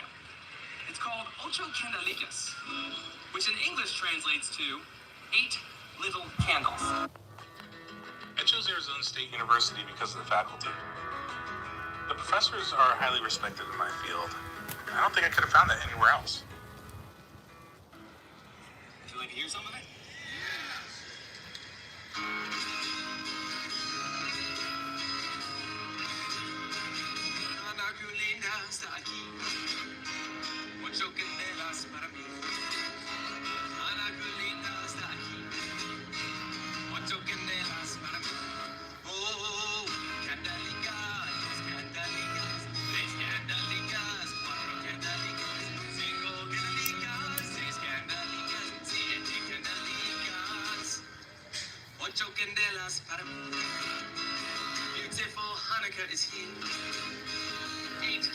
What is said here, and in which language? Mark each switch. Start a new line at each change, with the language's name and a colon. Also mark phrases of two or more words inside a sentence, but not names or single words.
English: It's called Ocho Candelicas, which in English translates to 8 little candles. I chose Arizona State University because of the faculty. The professors are highly respected in my field. I don't think I could have found that anywhere else. Would you like to hear some of it?
Ladino: Ocho candelas para mí. Ana Julita está aquí. Ocho candelas para mí. Oh, candelicas, candelicas, 3 candelicas, 4 candelicas, 5 candelicas, 6 candelicas, 7 candelicas. Ocho candelas para mí.
English: Beautiful Hanukkah is here.